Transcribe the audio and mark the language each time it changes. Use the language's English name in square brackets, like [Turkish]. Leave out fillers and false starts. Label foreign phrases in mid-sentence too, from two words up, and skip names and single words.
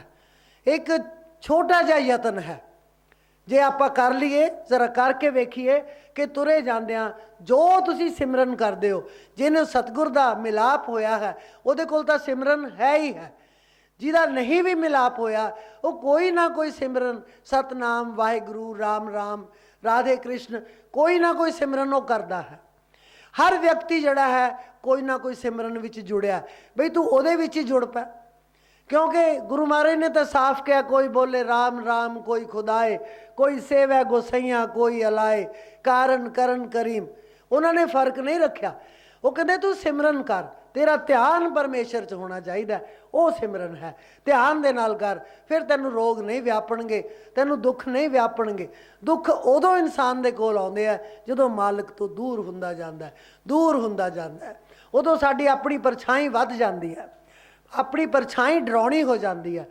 [Punjabi] ਇੱਕ ਛੋਟਾ ਜਿਹਾ ਯਤਨ ਹੈ, ਜੇ ਆਪਾਂ ਕਰ ਲਈਏ, ਜ਼ਰਾ ਕਰਕੇ ਵੇਖੀਏ ਕਿ ਤੁਰੇ ਜਾਂਦਿਆਂ ਜੋ ਤੁਸੀਂ ਸਿਮਰਨ ਕਰਦੇ ਹੋ, ਜਿਨ੍ਹਾਂ ਸਤਗੁਰ ਦਾ ਮਿਲਾਪ ਹੋਇਆ ਹੈ ਉਹਦੇ ਕੋਲ ਤਾਂ ਸਿਮਰਨ ਹੈ ਹੀ ਹੈ। ਜਿਹਦਾ ਨਹੀਂ ਭੀ ਮਿਲਾਪ ਹੋਇਆ ਵੋ ਕੋਈ ਨਾ ਕੋਈ ਸਿਮਰਨ, ਸਤਿਨਾਮ ਵਾਹਿਗੁਰੂ, ਰਾਮ ਰਾਮ, ਰਾਧੇ ਕ੍ਰਿਸ਼ਨ, ਕੋਈ ਨਾ ਕੋਈ ਸਿਮਰਨ ਵੋ ਕਰਦਾ ਹੈ। ਹਰ ਵਿਅਕਤੀ ਜਿਹੜਾ ਹੈ ਕੋਈ ਨਾ ਕੋਈ ਸਿਮਰਨ ਵਿੱਚ ਜੁੜਿਆ, ਬਈ ਤੂੰ ਉਹਦੇ ਵਿੱਚ ਹੀ ਜੁੜ ਪੈ। [Hindi] क्योंकि गुरु महाराज ने तो साफ किया, [Punjabi] ਕੋਈ ਬੋਲੈ ਰਾਮ ਰਾਮ ਕੋਈ ਖੁਦਾਇ, ਕੋਈ ਸੇਵੈ ਗੁਸਈਆ ਕੋਈ ਅਲਾਇ, ਕਾਰਣ ਕਰਣ ਕਰੀਮ। [Hindi] उन्होंने फर्क नहीं रखा। वो कहते तू सिमरन कर, तेरा ध्यान परमेश्वर च होना चाहिए, वो सिमरन है। [Punjabi] ਧਿਆਨ ਦੇ ਨਾਲ ਕਰ, ਫਿਰ ਤੈਨੂੰ ਰੋਗ ਨਹੀਂ ਵਿਆਪਣਗੇ, ਤੈਨੂੰ ਦੁੱਖ ਨਹੀਂ ਵਿਆਪਣਗੇ। ਦੁੱਖ ਉਦੋਂ ਇਨਸਾਨ ਦੇ ਕੋਲ ਆਉਂਦੇ ਆ ਜਦੋਂ ਮਾਲਕ ਤੋਂ ਦੂਰ ਹੁੰਦਾ ਜਾਂਦਾ ਹੈ, ਦੂਰ ਹੁੰਦਾ ਜਾਂਦਾ ਹੈ। ਉਦੋਂ ਸਾਡੀ ਅਪਣੀ ਪਰਛਾਈ ਵਧ ਜਾਂਦੀ ਹੈ, ਅਪਣੀ ਪਰਛਾਈ ਡਰਾਉਣੀ [Hindi] हो जाती है।